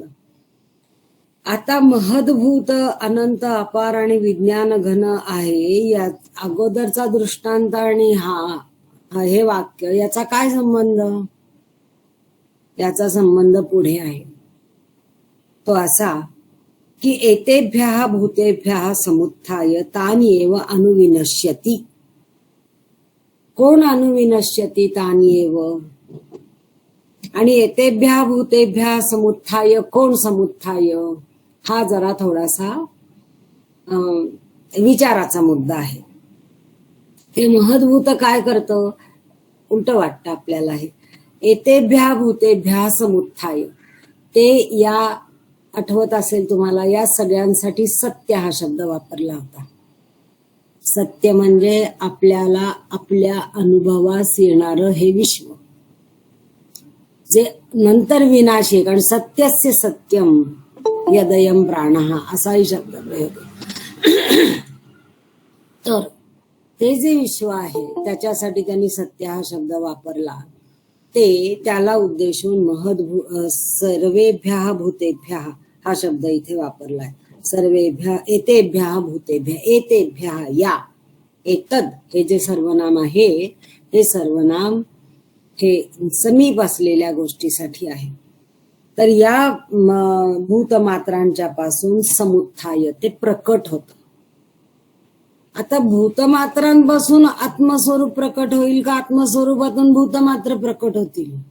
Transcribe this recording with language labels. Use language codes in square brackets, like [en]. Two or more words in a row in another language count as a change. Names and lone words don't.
[mr] आता महद्भूत, अनंत, अपार आणि विज्ञान घन आहे या अगोदरचा दृष्टांत आणि हे वाक्य याचा काय संबंध. याचा संबंध पुढे आहे. तो असा की [sa] एतेभ्यः भूतेभ्यः समुत्थाय तानि एव अनुविनश्यति. [mr] कोण [sa] अनुविनश्यति? तानि एव. आणि एतेभ्यः भूतेभ्यः समुत्थाय, [mr] कोण समुत्थाय? हा जरा थोडासा विचाराचा मुद्दा आहे. हे महद्भूत काय करतं? उलट वाटतं आपल्याला. हे [sa] एतेभ्यः भूतेभ्यः समुत्थाय, [mr] ते या आठवत असेल तुम्हाला, या सगळ्यांसाठी सत्य हा शब्द वापरला होता. सत्य म्हणजे आपल्याला आपल्या अनुभवास येणारं हे विश्व, जे नंतर विनाश आहे. कारण [sa] सत्यस्य सत्यम यदयम प्राणः [mr] असाही शब्द प्रयोग आहे. तर ते जे विश्व आहे त्याच्यासाठी त्यांनी सत्य हा शब्द वापरला. ते त्याला उद्देशून [sa] सर्वेभ्यः भूतेभ्यः [mr] हा शब्द इथे वापरलाय. [sa] सर्वेभ्यः, एतेभ्यः भूतेभ्यः, एतेभ्यः, [mr] या, एतद हे जे सर्वनाम आहे, हे सर्वनाम हे समीप असलेल्या गोष्टीसाठी आहे. तर या भूतमात्रांच्या पासून समुत्थाय, ते प्रकट होत. आता भूतमात्रांपासून आत्मस्वरूप प्रकट होईल का आत्मस्वरूपातून भूतमात्र प्रकट होतील?